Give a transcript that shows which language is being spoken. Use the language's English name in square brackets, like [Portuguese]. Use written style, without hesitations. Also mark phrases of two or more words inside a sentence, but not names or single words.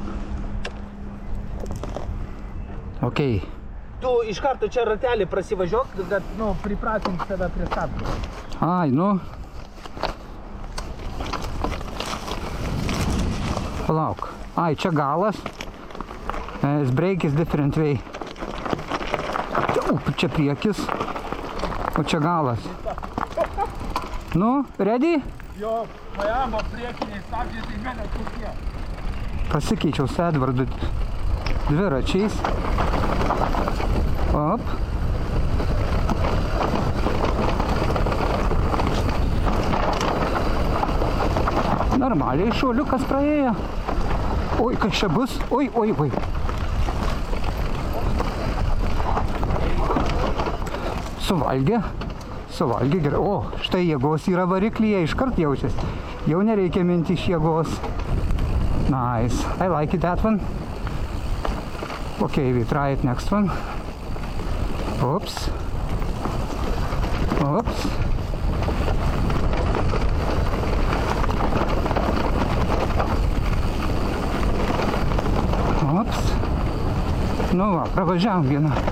[Lithuanian] Okei. Tu iš karto čia ratelį prasivažiuok, kad, pripratink save prie stabdžių. Ai, nu. Palauk. Ai, čia galas. [English] Brake is different way. [Lithuanian] Čia priekis. O čia galas. Nu, ready? Jo, pajamo priekiniai stabdžiai, tai mėnė kokie. Pasikeičiau su Edvardu dviračiais. Op. Normaliai šuoliukas praėjo. Oi, kas čia bus? Oi. Suvalgė gerai. O, štai jėgos yra variklyje, iškart jaučiasi. Jau nereikia minti iš jėgos. [English] Nice. I like it, that one. Okay, we try it next one. Oops. [Lithuanian] Nu va, pravažiavom vieną.